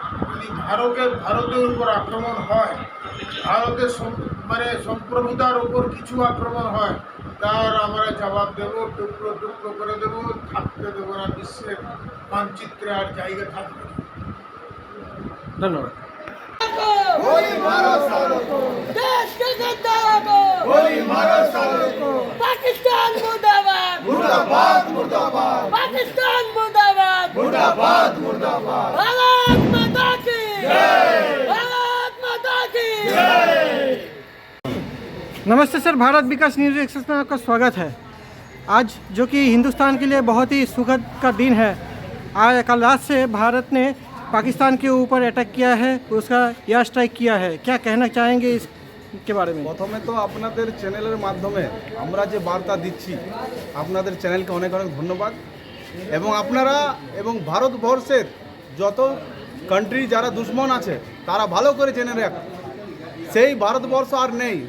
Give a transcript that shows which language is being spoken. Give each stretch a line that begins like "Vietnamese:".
Bangla: যদি ভারতের উপর আক্রমণ হয়, ভারতের সম্প্রভুতার উপর কিছু আক্রমণ হয়, তার আমরা জবাব দেব, টুকরো টুকরো করে দেব, থাকতে দেবো না, বিশ্বের মানচিত্রে আর জায়গা থাকবে। ধন্যবাদ।
Hindi: गोली मारो सालों को, देश के गद्दारों को गोली मारो सालों को, पाकिस्तान मुर्दाबाद मुर्दाबाद मुर्दाबाद, पाकिस्तान मुर्दाबाद मुर्दाबाद मुर्दाबाद, भारत माता की जय, भारत माता की जय। नमस्ते सर, भारत विकास न्यूज एक्सप्रेस में आपका स्वागत है। आज जो कि हिंदुस्तान के लिए बहुत ही सुखद का दिन है। आज कल रात से भारत ने पाकिस्तान के ऊपर अटैक किया है, उसका एयर स्ट्राइक किया है, क्या कहना चाहेंगे इसके बारे में?
Bangla: প্রথমে তো আপনাদের চ্যানেলের মাধ্যমে আমরা যে বার্তা দিচ্ছি, আপনাদের চ্যানেলকে অনেক অনেক ধন্যবাদ। এবং আপনারা এবং ভারতবর্ষের যত কান্ট্রি যারা দুশ্মন আছে তারা ভালো করে জেনে রাখ, সেই ভারতবর্ষ আর নেই।